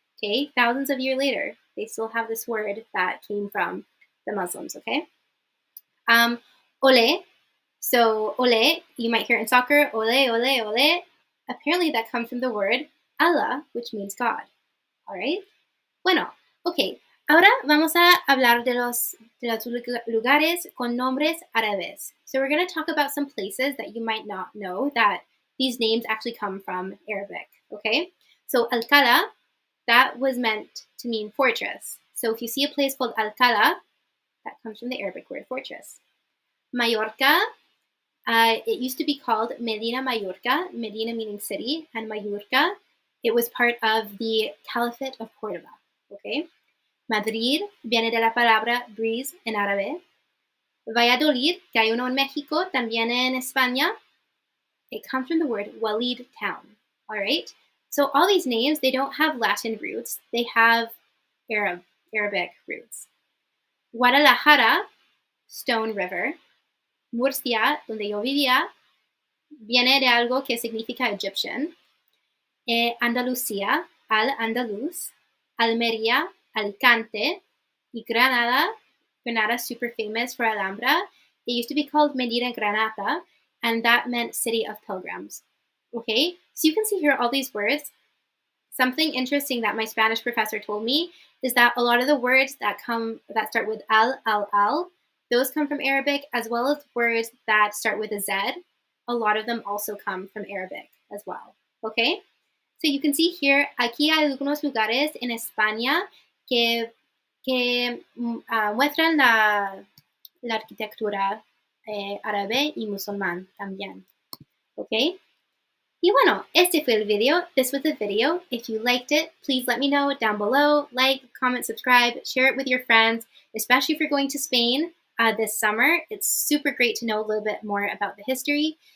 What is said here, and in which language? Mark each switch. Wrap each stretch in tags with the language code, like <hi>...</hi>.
<en>Okay, thousands of years later, they still have this word that came from the Muslims. Okay, ole. So ole, you might hear it in soccer, ole, ole, ole. Apparently that comes from the word Allah, which means God. All right. Bueno, ok.</en> <es>Ahora vamos a hablar de los lugares con nombres árabes.</es> <en>So we're going to talk about some places that you might not know that these names actually come from Arabic. Okay. So Alcala, that was meant to mean fortress. So if you see a place called Alcala, that comes from the Arabic word fortress. Mallorca, it used to be called Medina Mallorca, Medina meaning city, and Mallorca, it was part of the Caliphate of Córdoba. Okay.</en> <es>Madrid viene de la palabra breeze en árabe. Valladolid, que hay uno en México, también en España,</es> <en>it comes from the word Walid town. All right. So all these names, they don't have Latin roots. They have Arabic roots. Guadalajara, Stone River.</en> <es>Murcia, donde yo vivía, viene de algo que significa Egyptian. Andalucía, al-Andalus. Almería, Alicante.</es> <en>Y Granada, Granada super famous for Alhambra. It used to be called Medina Granada, and that meant city of pilgrims. Okay, so you can see here all these words. Something interesting that my Spanish professor told me is that a lot of the words that start with al, those come from Arabic, as well as words that start with a Z. A lot of them also come from Arabic as well. Okay? So you can see here,</en> <es>aquí hay algunos lugares en España que muestran la arquitectura árabe y musulmán también. Okay? Y bueno, este fue el video.</es> <en>This was the video. If you liked it, please let me know down below. Like, comment, subscribe, share it with your friends, especially if you're going to Spain this summer. It's super great to know a little bit more about the history.</en>